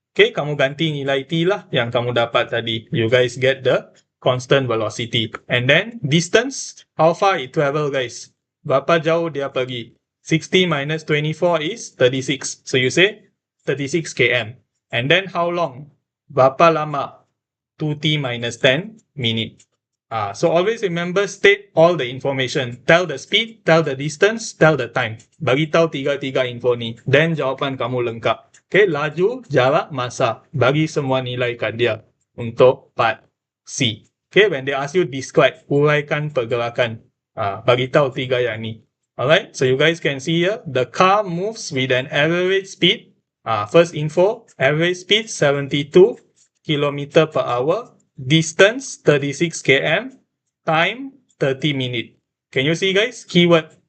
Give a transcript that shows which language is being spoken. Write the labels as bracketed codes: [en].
[ms] Okay, kamu ganti nilai t lah yang kamu dapat tadi. [en] You guys get the constant velocity. And then distance, how far it travel, guys. [ms] Berapa jauh dia pergi. [en] 60 minus 24 is 36. So you say 36 km. And then how long? [ms] Berapa lama? [en] 2t minus 10 minute. So always remember, state all the information. Tell the speed, tell the distance, tell the time. [ms] Bagi tahu tiga info ni. Then jawapan kamu lengkap. Okay, laju, jarak, masa. Bagi semua nilai kat dia untuk part C. [en] Okay, when they ask you describe, [ms] uraikan pergerakan. Bagi tahu tiga yang ni. [en] Alright, so you guys can see here, the car moves with an average speed. First info, average speed 72 km per hour. Distance 36 km, time 30 minutes. Can you see, guys? Keyword.